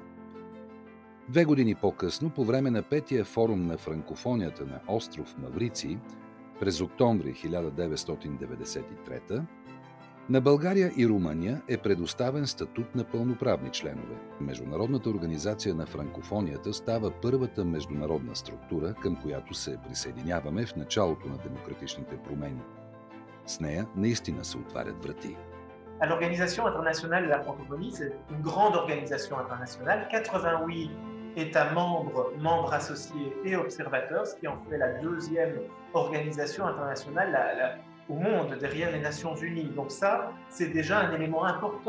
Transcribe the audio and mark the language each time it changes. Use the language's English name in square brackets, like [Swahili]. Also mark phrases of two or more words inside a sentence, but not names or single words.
[Bulgarian] 2 години по-късно, по време на петия форум на франкофонията на остров Мавриций през октомври 1993, на България и Румъния е предоставен статут на пълноправни членове. Международната организация на франкофонията става първата международна структура, към която се присъединяваме в началото на демократичните промени. С нея наистина се отварят врати. [French] L'Organisation internationale de la francophonie, c'est une grande organisation internationale, 88 États membres associés et observateurs, ce qui en fait la deuxième organisation internationale au monde, derrière les Nations Unies. Donc ça, c'est déjà un élément important.